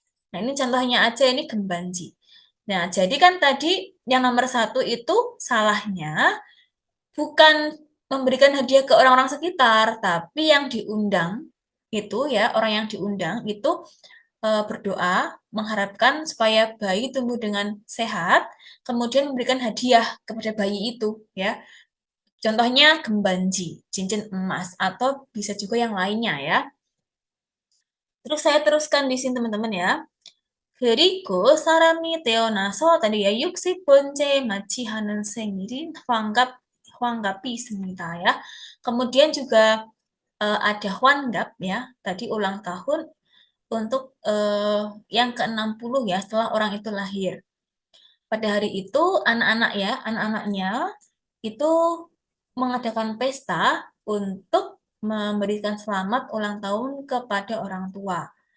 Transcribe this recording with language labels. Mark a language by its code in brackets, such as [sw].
[id] Nah, ini contohnya aja, ini gembanji. Nah, jadi kan tadi yang nomor 1 itu salahnya bukan memberikan hadiah ke orang-orang sekitar, tapi yang diundang itu ya, orang yang diundang itu berdoa, mengharapkan supaya bayi tumbuh dengan sehat, kemudian memberikan hadiah kepada bayi itu ya. Contohnya gembanji, cincin emas, atau bisa juga yang lainnya ya. Terus saya teruskan di sini teman-teman ya. [ko] 그리고 사람이 태어나서 [id] tadi ya [ko] 60번째 맞이하는 생일인 환갑이 있습니다 ya. [id] Kemudian juga ada 환갑 ya, tadi ulang tahun untuk yang ke-60 ya setelah orang itu lahir. Pada hari itu anak-anaknya itu mengadakan pesta untuk memberikan selamat ulang tahun kepada orang tua.